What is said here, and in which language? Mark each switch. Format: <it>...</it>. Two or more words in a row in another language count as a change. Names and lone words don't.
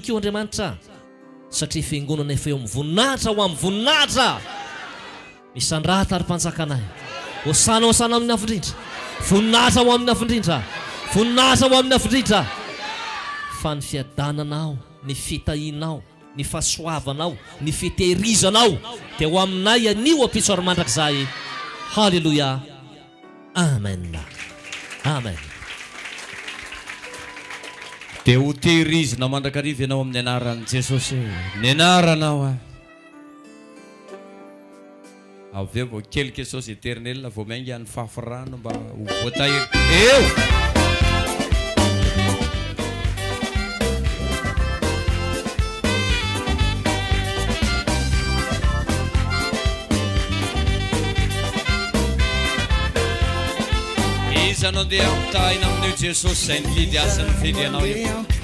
<mg>koa Andriamanitra satria fiangonana efa eo amin'ny voninahitra ho amin'ny voninahitra misandrata ary mpanjaka anay hosana amin'ny afindrindra voninahitra ho amin'ny afindrindra voninahitra ho amin'ny afindrindra fa ny fiadananao ny fitahinao ny fahasoavanao ny fitehirizanao dia ho aminay anio ampitsoary mandrakizay halleluia amen amen dia ho tehirizina mandrakariva ianao amin'ny anaran'i Jesosy ny anaranao avy eo vao</mg> <fr>quelque chose éternel</fr> <mg>vao maingy any fafirano mba ho voatahiry eo izanao dia ampitahina amin'io Jesosy izay nividy asa nividy ianao io</mg>